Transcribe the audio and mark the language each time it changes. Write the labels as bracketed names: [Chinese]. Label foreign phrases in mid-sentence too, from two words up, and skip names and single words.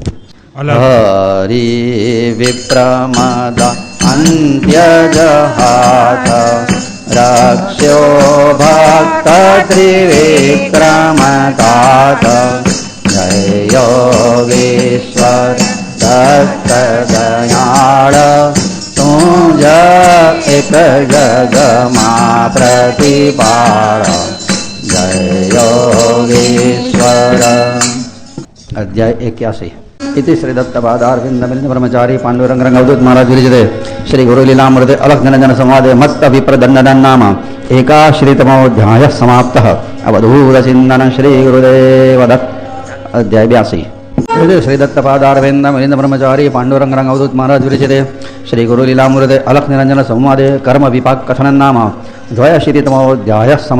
[Gujarati] હરિ વિપ્રમદા અંત્યજહાત રક્ષ્યો ભક્ત ત્રિવિક્રમતાત જય યોગેશ્વર દત્ત દયાળ તું જ એક જગમાં પ્રતિપાળ જય યોગેશ્વર. અધ્યાય 81. [Sanskrit] इति श्री दत्तपादारविंद ब्रह्मचारी पांडुरंग रंग अवधूत महाराज विरचिते श्री गुरुलीलामृते अलख जनजन संवादे मत्त विप्रदंडन नाम एकाश्रितमोऽध्यायः समाप्तः. अवधूत चिंतन श्री गुरुदेव दत्त. अध्याय 82. श्री दत्तपादारविंद मलिंद ब्रह्मचारी पांडुरंग रंग अवधूत महाराज विरचिते श्री गुरु लीलामृते अलख निरंजन संवादे कर्म विपाक कथन नाम द्वयशीतितमोऽध्यायः समाप्तः।